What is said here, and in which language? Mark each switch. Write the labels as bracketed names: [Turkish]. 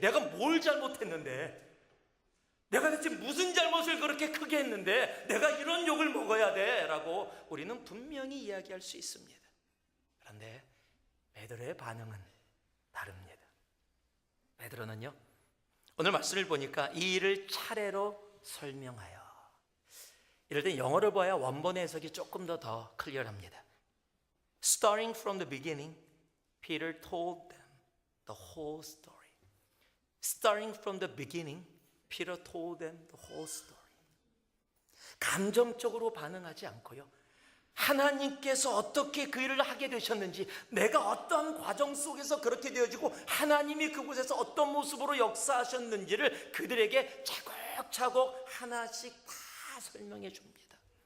[Korean] 내가 뭘 잘못했는데, 내가 대체 무슨 잘못을 그렇게 크게 했는데 내가 이런 욕을 먹어야 돼? 라고 우리는 분명히 이야기할 수 있습니다. 그런데 베드로의 반응은 다릅니다. 베드로는요, 오늘 말씀을 보니까 이 일을 차례로 설명하여, 이럴 때 영어를 봐야 원본의 해석이 조금 더 클리어합니다. [English] Starting from the beginning, Peter told them the whole story. Starting from the beginning, Peter told them the whole story. [Korean] 감정적으로 반응하지 않고요, 하나님께서 어떻게 그 일을 하게 되셨는지, 내가 어떤 과정 속에서 그렇게 되어지고 하나님이 그곳에서 어떤 모습으로 역사하셨는지를 그들에게 차곡차곡 하나씩 다 설명해 줍니다.